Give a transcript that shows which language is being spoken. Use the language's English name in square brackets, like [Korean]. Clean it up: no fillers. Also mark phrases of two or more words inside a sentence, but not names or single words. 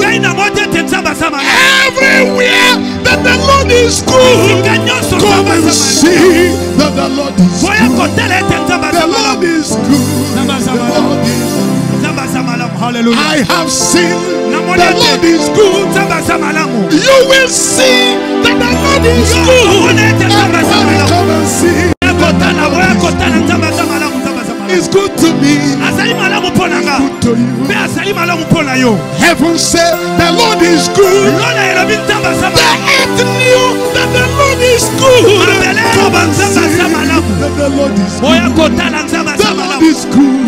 [Lingala] Ngai na mote te Nzambe aza malamu. [English] Everywhere that the Lord is good. [Lingala] Sika nyonso [English] Come [Lingala] Nzambe [English] and [Lingala] aza malamu. [English] see that the Lord is [Lingala] Boya [English] good. [Lingala] kotala ete Nzambe [English] The [Lingala] aza [English] Lord [Lingala] malamu. [English] is good. [Lingala] Nzambe aza [English] The [Lingala] malamu. [English] Lord is good. [Lingala] Nzambe aza malamu. [English] Hallelujah. I have seen [Lingala] Namoni [English] the [Lingala] ete [English] Lord is good. [Lingala] Nzambe aza malamu. [English] You will see that the Lord is [Lingala] Yo, [English] good. [Lingala] namoni ete Nzambe aza [English] Everybody [Lingala] malamu. [English] come and see that It's good to me. It's good to you. Heaven said the Lord is good. The earth knew that the Lord is good. The Lord is good. The Lord is good.